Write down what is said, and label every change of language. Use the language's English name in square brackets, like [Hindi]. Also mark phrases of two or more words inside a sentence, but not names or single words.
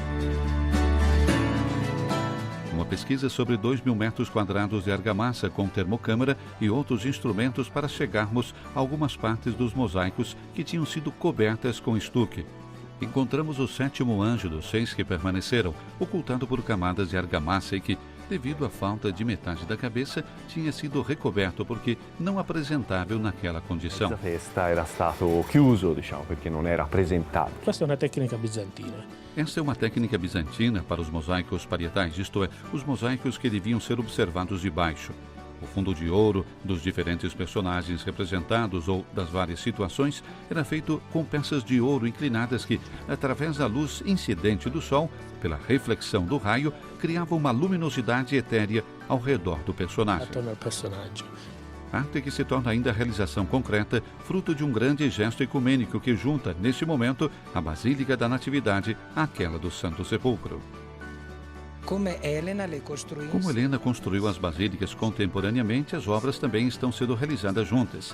[Portuguese] Uma pesquisa sobre 2.000 metros quadrados de argamassa com termocâmara e outros instrumentos para chegarmos a algumas partes dos mosaicos que tinham sido cobertas com estuque. Encontramos o 7º anjo dos 6 que permaneceram, ocultado por camadas de argamassa e que, devido à falta de metade da cabeça, tinha sido recoberto porque não apresentável naquela condição. [Italian] Questa festa era stato chiuso, perché non era presentato. Questa è una tecnica bizantina. [Portuguese] Esta é uma técnica bizantina para os mosaicos parietais, isto é, os mosaicos que deviam ser observados de baixo. O fundo de ouro dos diferentes personagens representados ou das várias situações era feito com peças de ouro inclinadas que, através da luz incidente do sol, pela reflexão do raio, criavam uma luminosidade etérea ao redor do personagem. [Italian] Attorno al personaggio. [Portuguese] Arte que se torna ainda realização concreta, fruto de um grande gesto ecumênico que junta, neste momento, a Basílica da Natividade àquela do Santo Sepulcro. Como Helena construiu as basílicas contemporaneamente, as obras também estão sendo realizadas juntas.